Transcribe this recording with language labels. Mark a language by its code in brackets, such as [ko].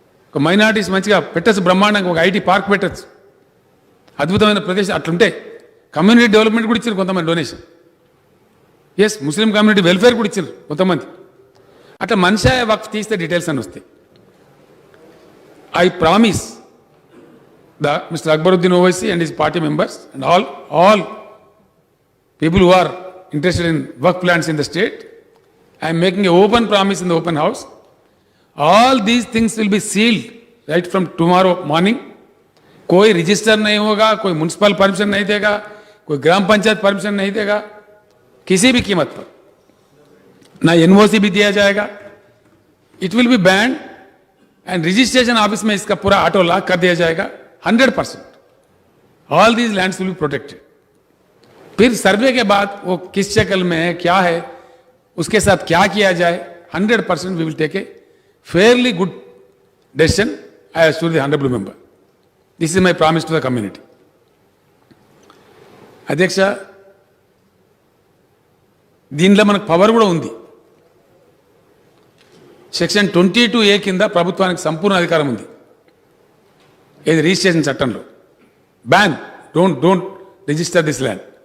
[te] ఒక మైనారిటీస్ మంచిగా పెట్టచ్చు, బ్రహ్మాండంగా ఒక ఐటీ పార్క్ పెట్టచ్చు, అద్భుతమైన ప్రదేశం. అట్లుంటే కమ్యూనిటీ డెవలప్మెంట్ కూడా ఇచ్చారు కొంతమంది donation. Yes, Muslim community welfare కూడా ఇచ్చారు కొంతమంది. అట్లా మన్షా ఏ వక్ఫ్ తీస్తే డీటెయిల్స్ అని వస్తాయి. [en] I promise Mr. Akbaruddin Owaisi and his party members and all people who are interested in work plans in the state. I am making an open promise in the open house. All these things will be sealed right from tomorrow morning. [hi] कोई register नहीं होगा, कोई municipal permission नहीं देगा, कोई ग्राम panchayat permission नहीं देगा, किसी भी कीमत पर ना एनओसी भी दिया जाएगा. [en] it will be banned and registration office [hi] में इसका पूरा [en] auto lock [hi] कर दिया जाएगा [en] 100%. All these lands will be protected. [hi] फिर सर्वे के बाद वो किस शक्ल में है, क्या है, उसके साथ क्या किया जाए, [en] 100% we will take a fairly good decision. I assure the honourable member. This is my promise to the community. [te] అధ్యక్ష, దీనిలో మనకు పవర్ కూడా ఉంది. సెక్షన్ 22A కింద ప్రభుత్వానికి సంపూర్ణ అధికారం ఉంది. ఇది రిజిస్ట్రేషన్ చట్టంలో ban [en] Don't register this land.